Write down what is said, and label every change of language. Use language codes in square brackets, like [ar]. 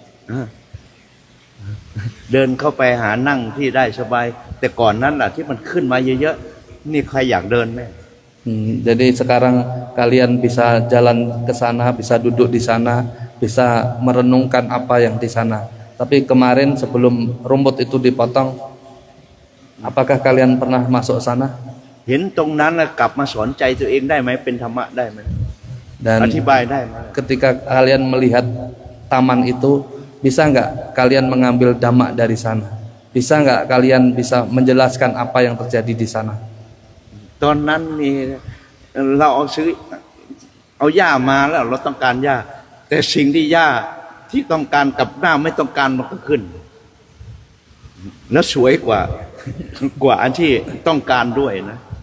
[th] อ่าเดินเข้าไปหานั่งที่ได้สบาย แต่ก่อนนั้นแหละที่มันขึ้นมาเยอะๆนี่ใครอยากเดินไหม [id] Jadi sekarang kalian bisa jalan ke sana, bisa duduk di sana, bisa merenungkan apa yang di sana. Tapi kemarin sebelum rumput itu dipotong, apakah kalian pernah masuk sana? [th] เห็นตรงนั้นแล้วกลับมาสอนใจตัวเองได้ไหมเป็นธรรมะได้ไหม [id] Dan [th] อธิบายได้ไหม [id] ketika kalian melihat taman itu, bisa nggak kalian mengambil dhamma dari sana? Bisa nggak kalian bisa menjelaskan apa yang terjadi di sana? [th] ตอนนั้นนี่เราเอาหญ้ามาแล้วเราต้องการหญ้าแต่สิ่งที่หญ้าที่ต้องการกับหน้าไม่ต้องการมันก็ขึ้นแล้วสวยกว่าอันที่ต้องการด้วยนะ